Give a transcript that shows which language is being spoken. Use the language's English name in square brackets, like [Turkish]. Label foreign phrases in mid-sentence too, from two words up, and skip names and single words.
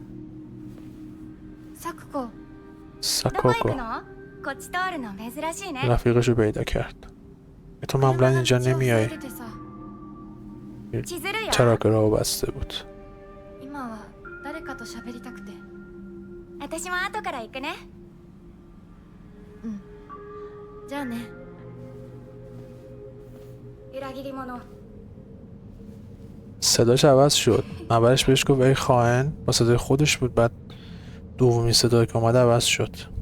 [Japanese] サクコ。どこ行 [Persian] ساکاکو [Japanese] くの？こっち通るの珍しいね。 [Persian] رفیقشو پیدا کرد. تو معمولا اینجا نمیای. [Japanese] 千鶴よ。 [Persian] چراغ راهو بسته بود. [Japanese] 今は誰かと喋りたくて。私も後から行くね。じゃあね。裏切り者。 [Persian] صداش عوض شد. اولش بهش گفت ای خائن، با صدای خودش بود. بعد دومی صدایی که اومد عوض شد.